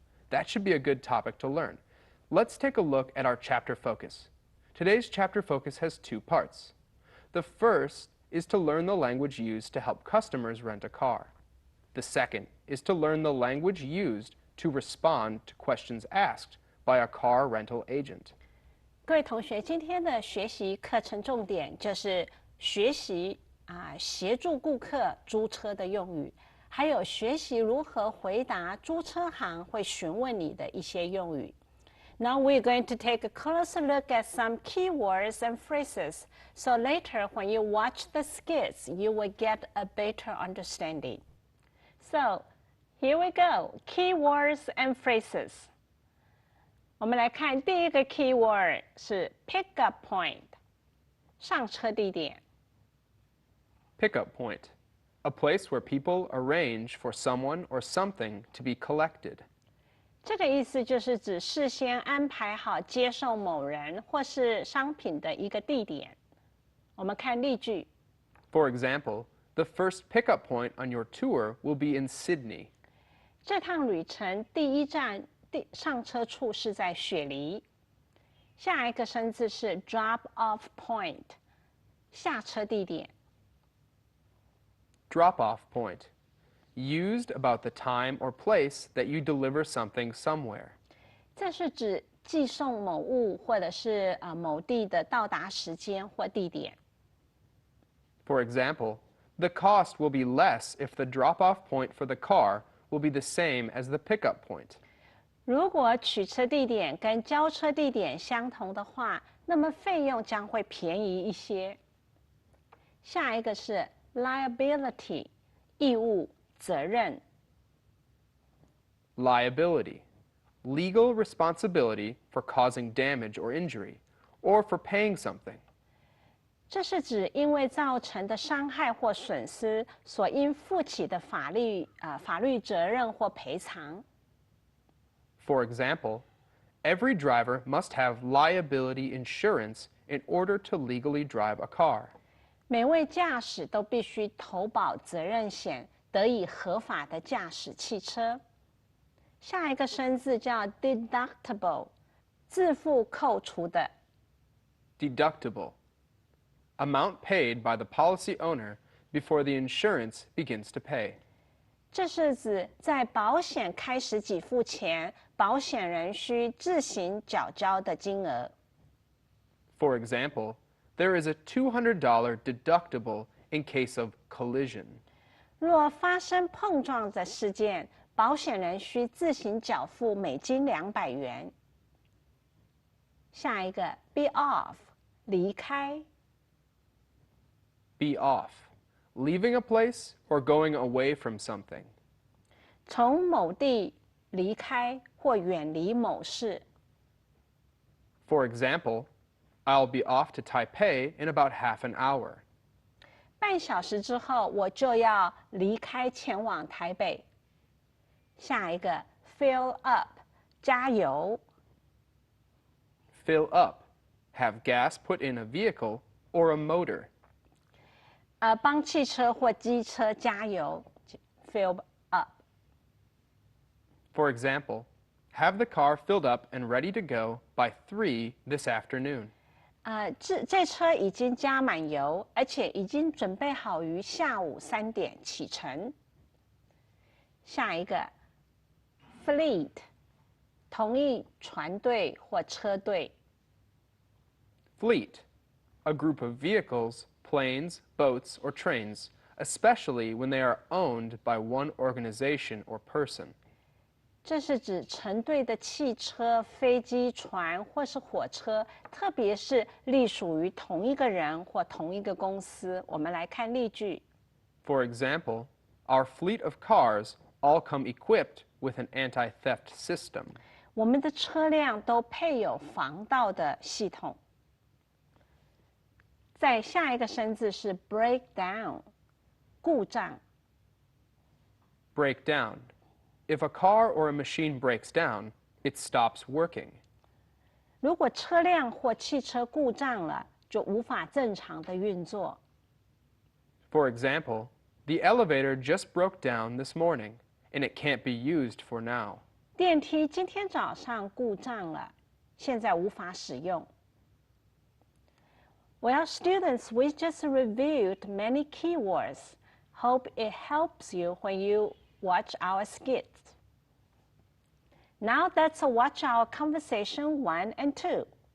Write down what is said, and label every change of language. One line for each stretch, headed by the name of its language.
English: That should be a good topic to learn. Let's take a look at our chapter focus. Today's chapter focus has two parts. The first is to learn the language used to help customers rent a car. The second is to learn the language used to respond to questions asked by a car rental agent.
Chinese: 各位同学，今天的学习课程重点就是学习协助顾客租车的用语，还有学习如何回答租车行会询问你的一些用语。
English: Now we're going to take a closer look at some keywords and phrases. So later, when you watch the skits, you will get a better understanding. So, here we go. Keywords and phrases.
Chinese: 我们来看第一个 keyword 是 pickup point， 上车地点。
English: Pickup point, a place where people arrange for someone or something to be collected.
Chinese: 这个意思就是指事先安排好接受某人或是商品的一个地点。我们看例句。
English: For example, the first pickup point on your tour will be in Sydney.
Chinese: 这趟旅程第一站上车处是在雪梨。下一个生字是 drop off point， 下车地点。
English: Drop off point, used about the time or place that you deliver something somewhere.
Chinese: 这是指寄送某物或者是某地的到达时间或地点。
English: For example, the cost will be less if the drop-off point for the car will be the same as the pickup point.
Chinese: 如果取车地点跟交车地点相同的话，那么费用将会便宜一些。下一个是 liability， 义务、责任。
English: Liability, legal responsibility for causing damage or injury, or for paying something.
Chinese: 这是指因为造成的伤害或损失所应负起的法律责任或赔偿。
English: For example, every driver must have liability insurance in order to legally drive a car.
Chinese: 每位驾驶都必须投保责任险，得以合法的驾驶汽车。下一个生字叫 deductible， 自负扣除的。
English: Deductible. Amount paid by the policy owner before the insurance begins to pay.
Chinese: 这是指在保险开始给付前，保险人需自行缴交的金额。
English: For example, there is a $200 deductible in case of collision.
Chinese: 若发生碰撞的事件，保险人需自行缴付美金200元。下一个 be off， 离开。
English: Be off. Leaving a place or going away from something.
Chinese: 从某地离开或远离某事。
English: For example, I'll be off to Taipei in about half an hour.
Chinese: 半小时之后，我就要离开前往台北。下一个 fill up， 加油。
English: Fill up. Have gas put in a vehicle or a motor.
Chinese: 帮汽车或机车加油 ，fill up。
English: For example, have the car filled up and ready to go by 3 this afternoon.
Chinese: 这车已经加满油，而且已经准备好于下午3点启程。下一个 fleet， 同一船队或车队。
English: Fleet. A group of vehicles, planes, boats, or trains, especially when they are owned by one organization or person.
Chinese: 这是指成队的汽车、飞机、船或是火车，特别是隶属于同一个人或同一个公司。我们来看例句。
English: For example, our fleet of cars all come equipped with an anti-theft system.
Chinese: 我们的车辆都配有防盗的系统。再下一个生字是 break down， 故障。
English: Break down. If a car or a machine breaks down, it stops working.
Chinese: 如果车辆或汽车故障了，就无法正常的运作。
English: For example, the elevator just broke down this morning, and it can't be used for now.
Chinese: 电梯今天早上故障了，现在无法使用。
English: Well, students, we just reviewed many keywords. Hope it helps you when you watch our skits. Now let's watch our conversation 1 and 2.